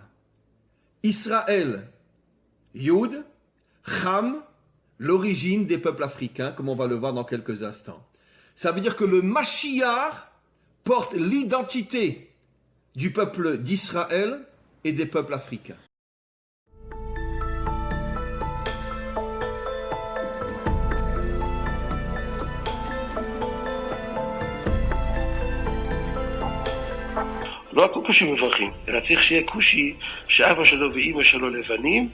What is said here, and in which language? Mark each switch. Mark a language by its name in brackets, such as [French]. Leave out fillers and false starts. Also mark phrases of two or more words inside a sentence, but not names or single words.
[French] Israël, Yud, Cham, l'origine des peuples africains, comme on va le voir dans quelques instants. Ça veut dire que le Mashiach porte l'identité du peuple d'Israël et des peuples africains. [Hebrew] לא הכל כושים מברכים, אלא צריך שיהיה כושי שאבא שלו ואימא שלו לבנים.